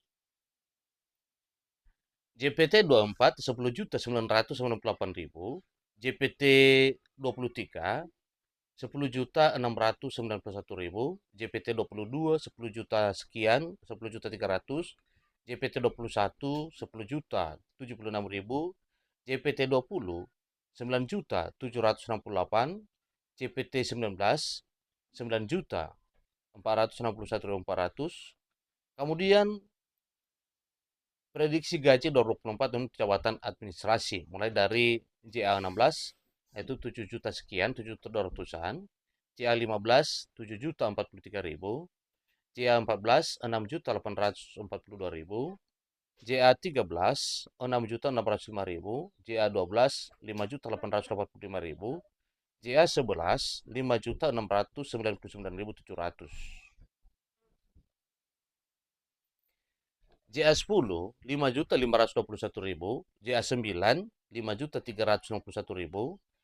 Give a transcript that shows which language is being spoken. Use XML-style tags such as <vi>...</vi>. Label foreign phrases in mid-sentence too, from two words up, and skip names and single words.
<id>JPT 24 10 juta 998.000, JPT 23 10 juta 691.000, JPT 22 10 juta sekian, 10 juta 300, JPT 21 10 juta 76.000, JPT 20 9 juta 768, JPT 19 9 juta 461.400. Kemudian prediksi gaji 2024 untuk jabatan administrasi mulai dari JA 16 yaitu 7 juta sekian, 7 juta 200-an, JA 15 7 juta 43.000, JA14 6.842.000, JA13 6.605.000, JA12 5.885.000, JA11 5.699.700, JA10 5.521.000, JA9 5.361.000,</id>